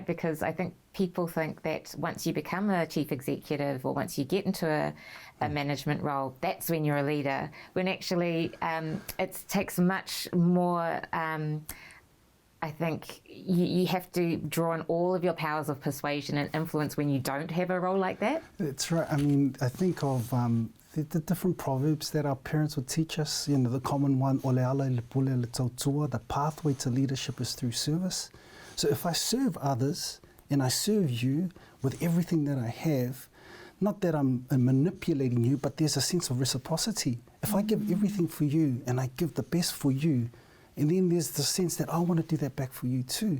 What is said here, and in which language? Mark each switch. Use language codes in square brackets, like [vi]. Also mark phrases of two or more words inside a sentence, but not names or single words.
[en] Because I think people think that once you become a chief executive or once you get into a management role, that's when you're a leader, when actually it takes much more... I think you have to draw on all of your powers of persuasion and influence when you don't have a role like that. That's right. I think of the different proverbs that our parents would teach us. The common one, [sm] ole ala le pule le tautua, [en] the pathway to leadership is through service. So if I serve others and I serve you with everything that I have, not that I'm manipulating you, but there's a sense of reciprocity. If I give everything for you and I give the best for you, and then there's the sense that I want to do that back for you too.